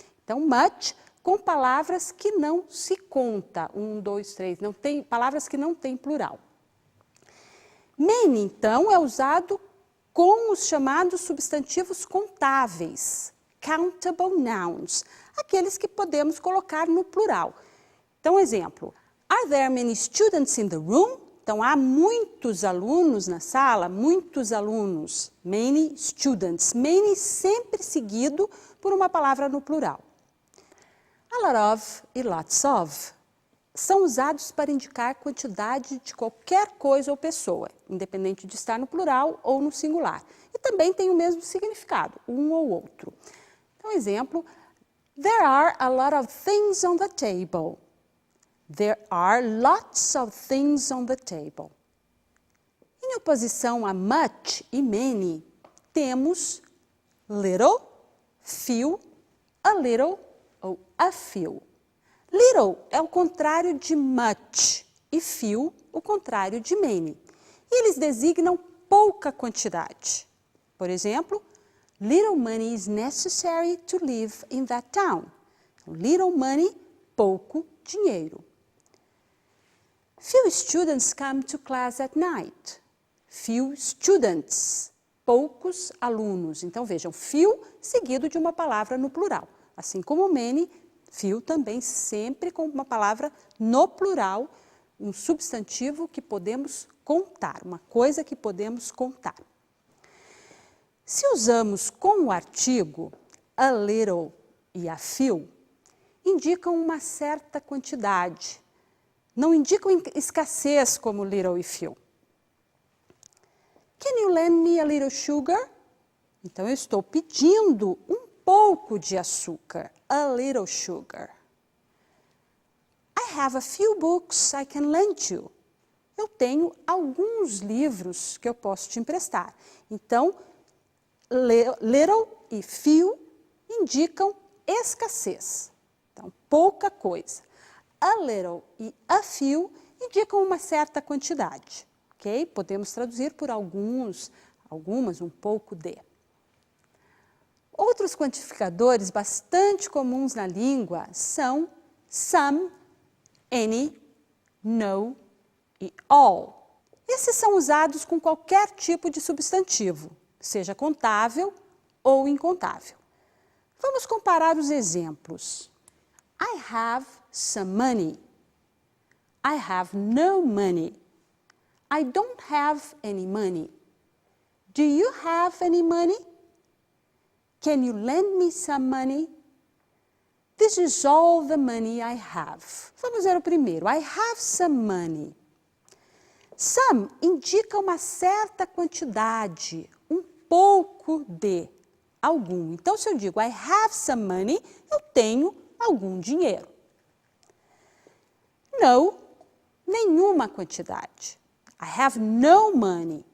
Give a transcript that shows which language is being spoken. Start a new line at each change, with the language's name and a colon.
Portuguese: Então, much com palavras que não se conta. 1, 2, 3, não tem, palavras que não têm plural. Many, então, é usado com os chamados substantivos contáveis,
English: countable nouns,
Portuguese: aqueles que podemos colocar no plural. Então, exemplo,
English: are there many students in the room?
Portuguese: Então, há muitos alunos na sala, muitos alunos,
English: many students,
Portuguese: many sempre seguido por uma palavra no plural. A lot of e lots of são usados para indicar quantidade de qualquer coisa ou pessoa, independente de estar no plural ou no singular. E também tem o mesmo significado, um ou outro. Então, exemplo,
English: there are a lot of things on the table. There are lots of things on the table.
Portuguese: Em oposição a much e many, temos little, few, a little ou a few. Little é o contrário de much e few o contrário de many. E eles designam pouca quantidade. Por exemplo,
English: little money is necessary to live in that town. Little money,
Portuguese: pouco dinheiro.
English: Few students come to class at night. Few students,
Portuguese: poucos alunos. Então vejam, few seguido de uma palavra no plural. Assim como many, few também sempre com uma palavra no plural, um substantivo que podemos contar, uma coisa que podemos contar. Se usamos com o artigo a little e a few, indicam uma certa quantidade, não indicam escassez como little e few.
English: Can you lend me a little sugar?
Portuguese: Então, eu estou pedindo um pouco de açúcar,
English: a little sugar. I have a few books I can lend you.
Portuguese: Eu tenho alguns livros que eu posso te emprestar. Então, little e few indicam escassez. Então, pouca coisa. A little e a few indicam uma certa quantidade. Ok? Podemos traduzir por algumas, um pouco de. Outros quantificadores bastante comuns na língua são some, any, no e all. Esses são usados com qualquer tipo de substantivo, seja contável ou incontável. Vamos comparar os exemplos.
English: I have some money. I have no money. I don't have any money. Do you have any money? Can you lend me some money? This is all the money I have.
Portuguese: Vamos ver o primeiro.
English: I have some money.
Portuguese: Some indica uma certa quantidade, um pouco de algum. Então, se eu digo
English: I have some money,
Portuguese: eu tenho algum dinheiro.
English: No,
Portuguese: nenhuma quantidade.
English: I have no money.